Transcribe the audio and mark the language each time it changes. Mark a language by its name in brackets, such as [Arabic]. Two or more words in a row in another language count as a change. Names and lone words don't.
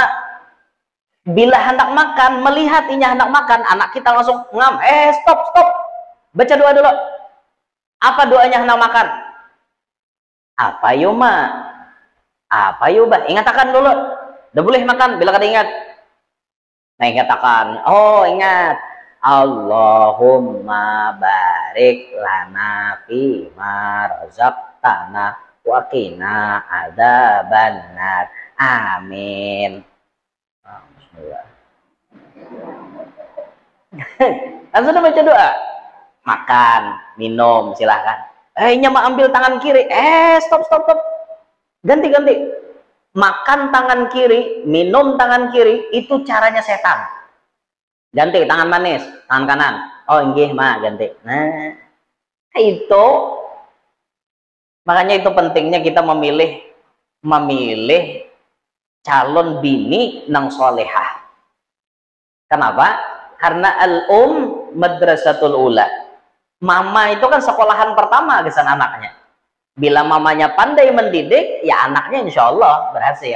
[Banjar] Bila hendak makan, melihat inya hendak makan, anak kita langsung ngam, stop, baca doa dulu. Apa doanya hendak makan? Apa yo ma? Apa yo bah? Ingatakan dulu. Udah boleh makan bila kada ingat. Nah ingatakan, oh ingat, [Arabic] Allahumma barik lana fima razaqtana wa qina adzabannar. [Banjar] Amin. Bismillah. Kan sudah baca doa. Makan, minum, silahkan. Nya ambil tangan kiri. Stop. Ganti. Makan tangan kiri, minum tangan kiri, itu caranya setan. Ganti tangan manis, tangan kanan. Oh nggih ma, ganti. Nah itu makanya itu pentingnya kita memilih calon bini nang solehah. Kenapa? Karena [Arabic] madrasatul ula. [Banjar] Mama itu kan sekolahan pertama kesan anaknya. Bila mamanya pandai mendidik, ya anaknya [Arabic] insya Allah [Banjar] berhasil.